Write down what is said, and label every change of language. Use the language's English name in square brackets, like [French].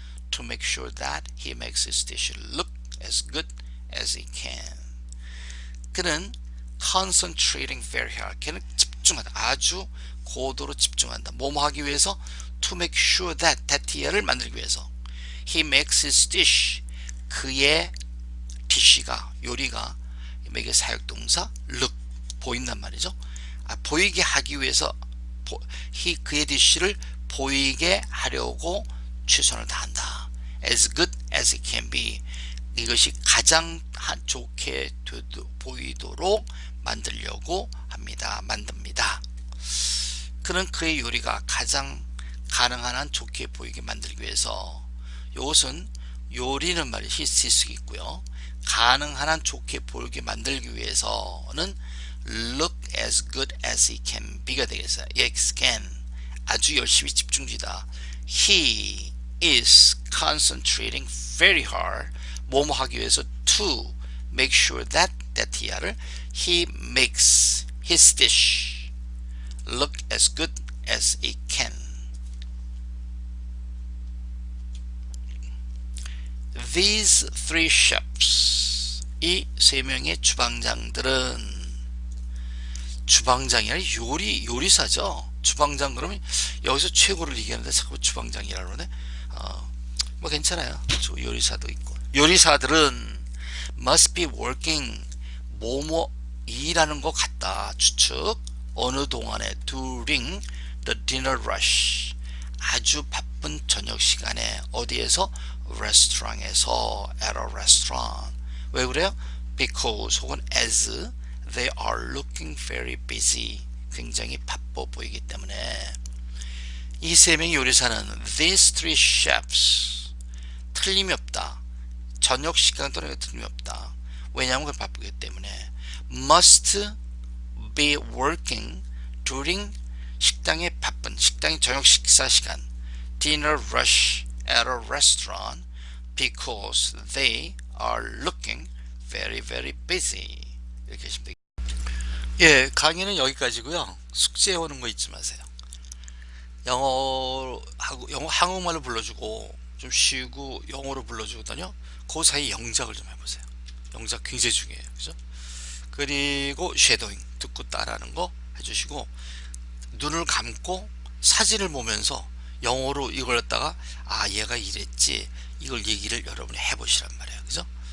[English] To make sure that he makes his dish look as good as he can. [Korean] 그는 [English] concentrating very hard. [Korean] 걔는 집중한다. 아주 고도로 집중한다. 뭐뭐 하기 위해서? [English] To make sure that that를 [Korean] 만들기 위해서. [English] He makes his dish. [Korean] 그의 dish가, 요리가, 이게 사역동사 look, 보인단 말이죠. 보이게 하기 위해서 그의 dish를 보이게 하려고 최선을 다한다. [English] As good as it can be. [Korean] 이것이 가장 좋게 보이도록 만들려고 만듭니다. 그는 그의 요리가 가장 가능한 한 좋게 보이게 만들기 위해서, 이것은 요리는 말이 히스티스 있고요. 가능한 한 좋게 보이게 만들기 위해서는 [English] look as good as he can be [Korean] 가 되겠어요. [English] yes can. [Korean] 아주 열심히 집중지다. [English] He is concentrating very hard. [Korean] 뭐뭐 하기 위해서 [English] to make sure that he makes his dish look as good as it can. These three chefs, [Korean] 이 세 명의 주방장들은, 주방장이 아니라 요리사죠. 주방장 그러면 여기서 최고를 얘기하는데 자꾸 주방장이라고 그러네. 뭐 괜찮아요. 요리사도 있고. 요리사들은 [English] must be working, [Korean] 뭐뭐 일하는 것 같다. 추측. 어느 동안에 [English] during the dinner rush, [Korean] 아주 바쁜 저녁 시간에 어디에서? 레스토랑에서, [English] at a restaurant. [Korean] 왜 그래요? [English] because 혹은 as they are looking very busy, [Korean] 굉장히 바빠 보이기 때문에. 이 세 명의 요리사는 [English] these three chefs, [Korean] 틀림이 없다. 저녁 시간 또는 틀림이 없다. 왜냐하면 바쁘기 때문에. [English] must be working during, [Korean] 식당의 저녁 식사 시간, [English] dinner rush at a restaurant, because they are looking very very busy. [Korean] 이렇게 하시면 되겠습니다. 예, 강의는 여기까지고요. 숙제 오는 거 잊지 마세요. 영어하고 한국말로 불러주고 좀 쉬고 영어로 불러주거든요. 그 사이 영작을 좀 해보세요. 영작 굉장히 중요해요. 그죠? 그리고 쉐도잉 듣고 따라하는 거 해주시고 눈을 감고 사진을 보면서 영어로 이걸 갖다가 아 얘가 이랬지 이걸 얘기를 여러분이 해보시란 말이에요. 그죠?